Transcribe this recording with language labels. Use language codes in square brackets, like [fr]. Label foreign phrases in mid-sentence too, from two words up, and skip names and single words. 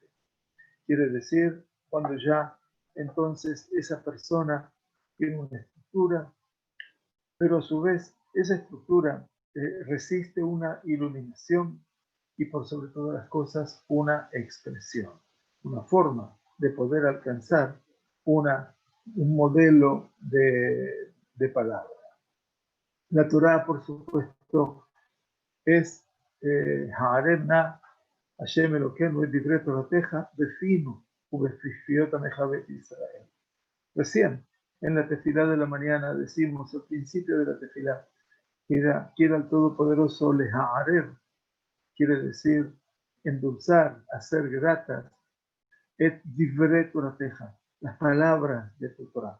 [es] Quiere decir, cuando ya entonces esa persona tiene una estructura, pero a su vez esa estructura resiste una iluminación y por sobre todas las cosas una expresión, una forma de poder alcanzar un modelo de palabra. La Torah, por supuesto, es [he] והערב נא השם אלוקינו את דברי תורתך בפינו ובפיפיות עמך בית ישראל. [es] Recién, en la tefilá de la mañana, decimos al principio de la tefilá, quiera el Todopoderoso leha'arev, quiere decir endulzar, hacer gratas, [he] את דברי תורתך, [es] las palabras de tu Torah.